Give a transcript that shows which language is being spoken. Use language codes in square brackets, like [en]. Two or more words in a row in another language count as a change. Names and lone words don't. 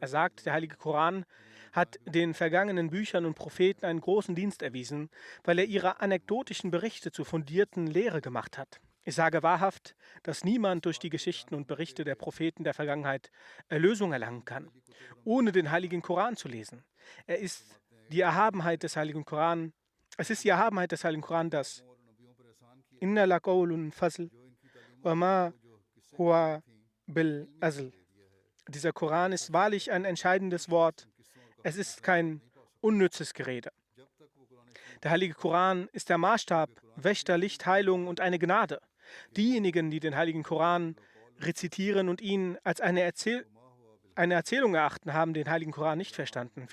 [de] Er sagt, der Heilige Koran hat den vergangenen Büchern und Propheten einen großen Dienst erwiesen, weil er ihre anekdotischen Berichte zur fundierten Lehre gemacht hat. Ich sage wahrhaft, dass niemand durch die Geschichten und Berichte der Propheten der Vergangenheit Erlösung erlangen kann, ohne den Heiligen Koran zu lesen. Es ist die Erhabenheit des Heiligen Koran, dass [ar] إنه لقول فصل وما هو بالهزل. [de] Dieser Koran ist wahrlich ein entscheidendes Wort. Es ist kein unnützes Gerede. Der Heilige Koran ist der Maßstab, Wächter, Licht, Heilung und eine Gnade. Diejenigen, die den Heiligen Koran rezitieren und ihn als eine Erzählung erachten, haben den Heiligen Koran nicht verstanden.